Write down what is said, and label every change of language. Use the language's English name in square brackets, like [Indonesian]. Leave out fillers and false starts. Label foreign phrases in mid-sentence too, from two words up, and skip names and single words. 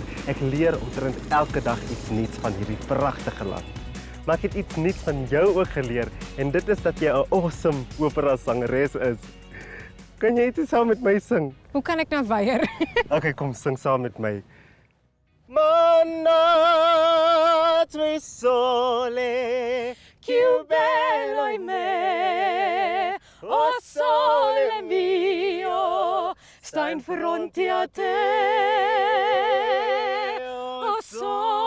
[Afrikaans] Ek leer omtrent elke dag iets nuuts van hierdie pragtige land. Maar ek het iets nuuts van jou ook geleer en dit is dat jy 'n awesome opera sangeres is. Kan jy dit saam met my sing? Hoe kan ek nou weier? Okay, kom sing saam met my. [Italian] Manna tue sole, più bello in me, o sole mio, sta in fronte a te, o sole